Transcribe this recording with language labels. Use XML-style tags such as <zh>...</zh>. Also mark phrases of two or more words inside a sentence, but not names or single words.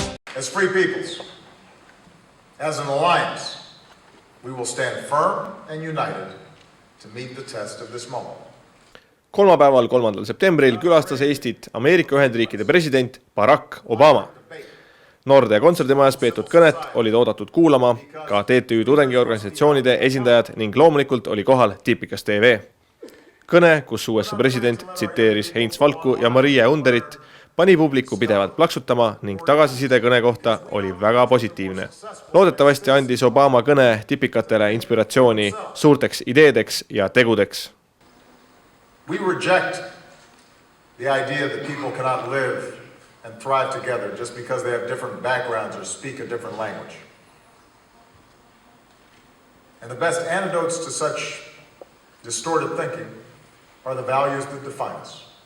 <en>As free peoples, as an alliance, we will stand firm and united to meet the test of this moment.</en> <et>Kolmapäeval 3. septembril külastas Eestit Ameerika Ühendriikide president Barack Obama. Nordea kontserdimajas peetud kõnet olid oodatud kuulama ka TTÜ tudengiorganisatsioonide esindajad ning loomulikult oli kohal Tipikas TV. Kõne, kus USA president tsiteeris Heinz Valku ja Maria Underit, pani publiku pidevalt plaksutama ning tagasiside kõne kohta oli väga positiivne. Loodetavasti andis Obama kõne tipikatele inspiratsiooni suurteks ideedeks ja tegudeks.</et> <en>We reject the idea that people cannot live and thrive together just because they have different backgrounds or speak a different language. And the best antidotes to such distorted thinking are the values that define us.</en>